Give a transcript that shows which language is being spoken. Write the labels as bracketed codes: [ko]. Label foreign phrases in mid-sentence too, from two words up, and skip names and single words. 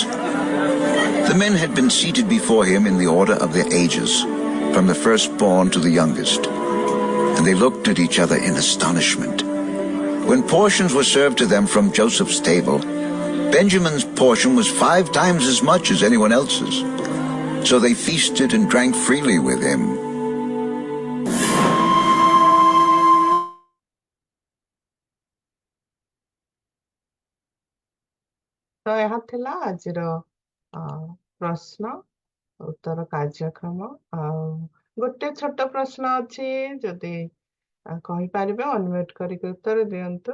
[en] The men had been seated before him in the order of their ages, from the firstborn to the youngest, and they looked at each other in astonishment. When portions were served to them from Joseph's table, Benjamin's portion was 5 times as much as anyone else's. So they feasted and drank freely with him. [or] ତ ଏହା ଥିଲା ଆଜିର ପ୍ରଶ୍ନ ଉତ୍ତର କାର୍ଯ୍ୟକ୍ରମ। ଆଉ ଗୋଟେ ଛୋଟ ପ୍ରଶ୍ନ ଅଛି, ଯଦି କହିପାରିବେ ଅନମ୍ୟୁଟ୍ କରିକି ଉତ୍ତର ଦିଅନ୍ତୁ।